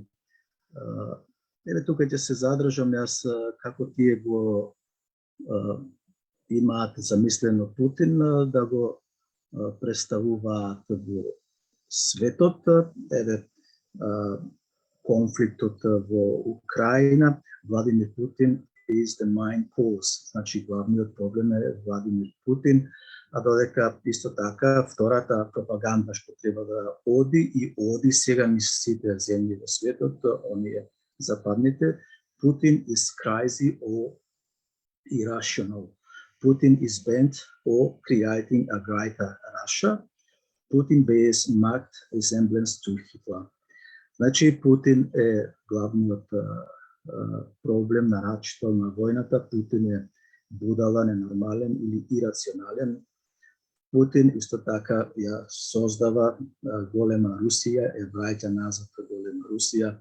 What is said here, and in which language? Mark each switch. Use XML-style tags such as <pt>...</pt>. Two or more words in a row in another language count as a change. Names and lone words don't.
<mk>Еве тука ќе се задржам јас како тие го имаат замислено Путин да го представуваат во светот. Еве конфликтот во Украина, Владимир Путин</mk> <en>is the main cause.</en> <mk>Значи главниот проблем е Владимир Путин, а додека исто така втората пропаганда што треба да оди и оди сега низ сите земји во светот, оние западните,</mk> <en>Putin is crazy or irrational. Putin is bent or creating a greater Russia. Putin bears marked resemblance to Hitler.</en> <mk>Значи Путин е главниот проблем на рачето на војната. Путин е будала, ненормален или ирационален. Путин исто така ја создава голема Русија, е враќа назад голема Русија.</mk>